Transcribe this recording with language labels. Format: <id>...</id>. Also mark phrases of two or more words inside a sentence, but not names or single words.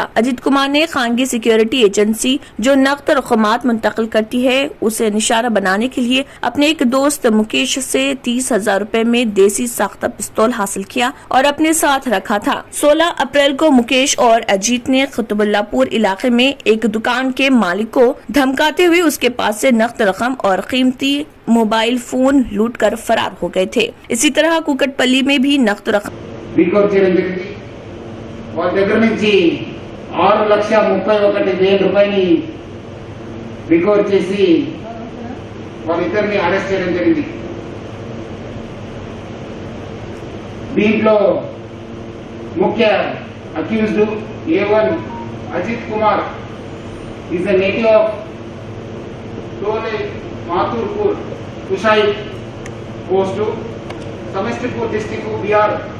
<ur>اجیت کمار نے خانگی سیکیورٹی ایجنسی جو نقد رقمات منتقل کرتی ہے اسے نشانہ بنانے کے لیے اپنے ایک دوست مکیش سے 30,000 روپے میں دیسی ساختہ پستول حاصل کیا اور اپنے ساتھ رکھا تھا. 16 اپریل کو مکیش اور اجیت نے قطب اللہ پور علاقے میں ایک دکان کے مالک کو دھمکاتے ہوئے اس کے پاس سے نقد رقم اور قیمتی موبائل فون لوٹ کر فرار ہو گئے تھے. اسی طرح کوکٹ پلی میں بھی نقد رقم</ur> <te>వాళ్ళ దగ్గర నుంచి 6,31,000 రూపాయలని రికవర్ చేసి వాళ్ళిద్దరిని అరెస్ట్ చేయడం జరిగింది. దీంట్లో ముఖ్య అక్యూజ్డ్ A1 అజిత్ కుమార్</te> <en>is the native of</en> <te>టోలే మాథూర్పూర్ కుషాయి పోస్టు, సమస్టిపూర్ డిస్టిక్ బీఆర్.</te>